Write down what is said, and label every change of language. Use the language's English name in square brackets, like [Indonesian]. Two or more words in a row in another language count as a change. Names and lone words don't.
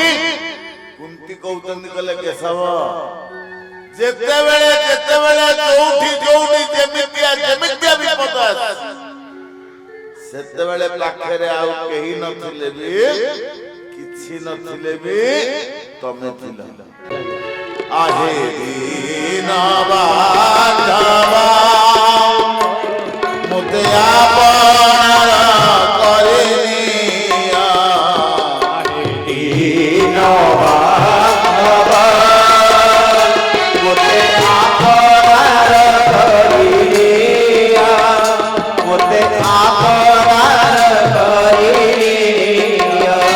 [Odia] କୁନ୍ତି କହୁଛନ୍ତି, କହିଲେ କେଶବ, ଯେତେବେଳେ ଯେତେବେଳେ ଯୋଉଠି ଯୋଉଠି ଯେମିତିଆ ବିପଦ ଆସେ, ସେତେବେଳେ ପାଖରେ ଆଉ କେହି ନଥିଲେ ବି, କିଛି ନଥିଲେ ବି ତମେ ଥିଲ। ଆହେ ଦୀନ ବାନ୍ଧବା ମୋତେ ଆପଣାର କରିନିଅ, ଆହେ ଦୀନ ବାନ୍ଧବା ମୋତେ ଆପଣାର କରିନିଅ, ମୋତେ ଆପଣାର କରିନିଅ।